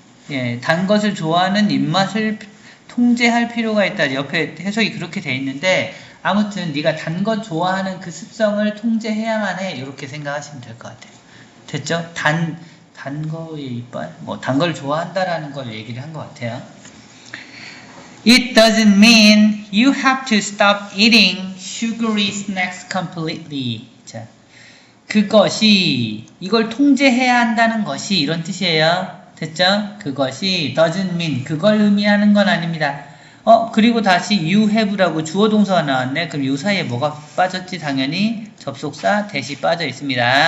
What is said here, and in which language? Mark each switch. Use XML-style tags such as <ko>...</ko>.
<ko>예, 단 것을 좋아하는 입맛을 통제할 필요가 있다. 옆에 해석이 그렇게 돼 있는데 아무튼 네가 단 것 좋아하는 그 습성을 통제해야만 해. 이렇게 생각하시면 될 것 같아요. 됐죠? 단 거의 이빨? 뭐 단 걸 좋아한다라는 걸 얘기를 한 것 같아요.</ko> <en>It doesn't mean you have to stop eating sugary snacks completely.</en> <ko>자, 그것이 이걸 통제해야 한다는 것이 이런 뜻이에요. 됐죠? 그것이</ko> <en>doesn't mean</en> <ko>그걸 의미하는 건 아닙니다. 그리고 다시</ko> <en>you have</en> <ko>라고 주어 동사가 나왔네. 그럼 이 사이에 뭐가 빠졌지? 당연히 접속사 대시 빠져 있습니다.</ko>